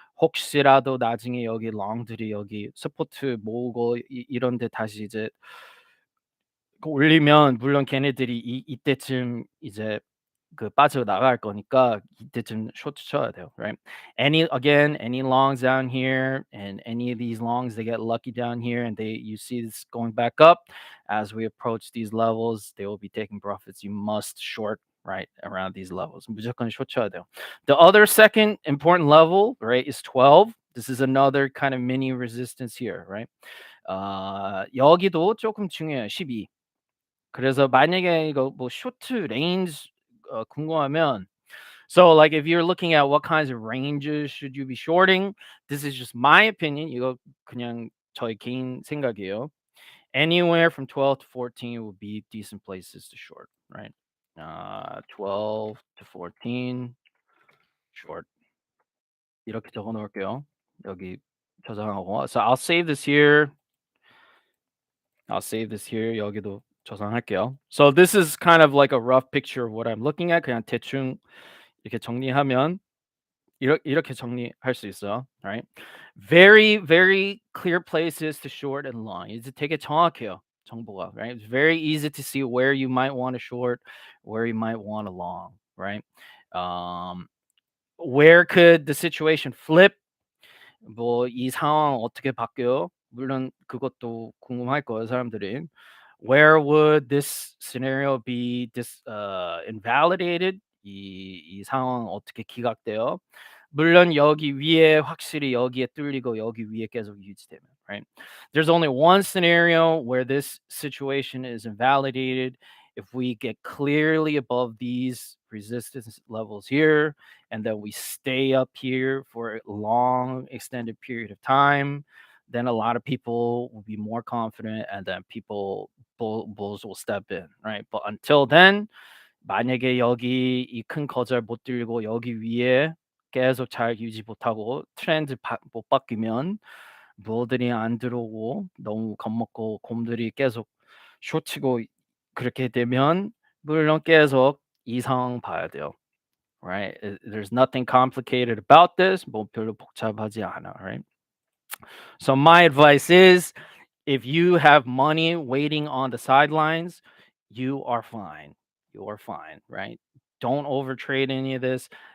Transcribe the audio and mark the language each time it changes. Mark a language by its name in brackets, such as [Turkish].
[Korean] 혹시라도 나중에 여기 롱들이 여기 서포트 모으고 이런 데 다시 이제 올리면 물론 걔네들이 이때쯤 이제 그 빠져나갈 거니까 이때쯤 쇼트 쳐야 돼요, right? [English] Any longs down here and any of these longs they get lucky down here and you see this going back up as we approach these levels, they will be taking profits. You must short right around these levels. [Korean] 무조건 쇼트 쳐야 돼요. [English] The other second important level, right, is 12. This is another kind of mini resistance here, right? [Korean] 여기도 조금 중요해요. 12. 그래서 만약에 이거 뭐 쇼트 레인지 궁금하면 [English] so like if you're looking at what kinds of ranges should you be shorting, this is just my opinion. [Korean] 이거 그냥 저의 개인 생각이에요. [English] Anywhere from 12 to 14 would be decent places to short, right? 12 to 14 short. [Korean] 이렇게 적어 놓을게요. 여기 저장하고. [English] So I'll save this here. I'll save this here. [Korean] 여기도 저장할게요. [English] So this is kind of like a rough picture of what I'm looking at. [Korean] 그냥 대충 이렇게 정리하면 이렇게 정리할 수 있어요. [English] Right? Very very clear places to short and long. [Korean] 이제 되게 정확해요. 정보가. Right? [English] It's very easy to see where you might want to short, where you might want to long. Right? Where could the situation flip? [Korean] 뭐 이 상황 어떻게 바뀌어요? 물론 그것도 궁금할 거예요, 사람들이. [English] Where would this scenario be invalidated? [Korean] 이 상황 어떻게 기각돼요? 물론 여기 위에 확실히 여기에 뚫리고 여기 위에 계속 유지되면, right? [English] There's only one scenario where this situation is invalidated if we get clearly above these resistance levels here and then we stay up here for a long extended period of time, then a lot of people will be more confident and then bulls will step in, right? But until then, [Korean] 만약에 여기 이 큰 거절 못 들고 여기 위에 계속 잘 유지 못하고 트렌드 못 바뀌면 부어들이 안 들어오고 너무 겁먹고 곰들이 계속 쇼치고 그렇게 되면 물론 계속 이 상황 봐야 돼요. [English] Right? There's nothing complicated about this. [Korean] 뭐 별로 복잡하지 않아, right? [English] So my advice is if you have money waiting on the sidelines, you are fine. You are fine, right? Don't overtrade any of this.